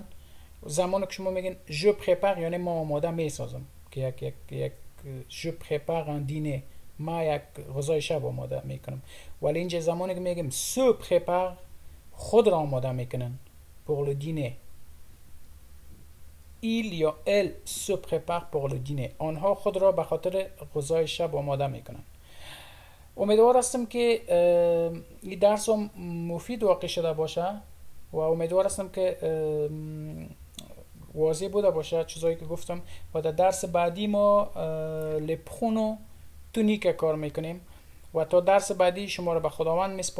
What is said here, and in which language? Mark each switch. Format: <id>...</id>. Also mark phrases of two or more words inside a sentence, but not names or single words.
<fa>زمانی که شما میگین</fa> <fr>je prépare</fr> <fa>یعنی ما آماده میسازم که یک</fa> <fr>je prépare un dîner،</fr> <fa>ما یک غذای شب آماده میکنم. ولی اینجا زمانی که میگیم</fa> <fr>se prépare</fr> <fa>خود را آماده میکنن</fa> <fr>pour le dîner. ایل یا ال se prépare pour le dîner.</fr> <fa>آنها خود را به خاطر غذای شب آماده میکنند. امیدوار هستم که این درس مفید واقع شده باشه و امیدوار هستم که واضح بوده باشه چیزایی که گفتم و در درس بعدی ما لپخونو تونیک کار میکنیم و تا درس بعدی شما رو به خداوند میسپارم.</fa>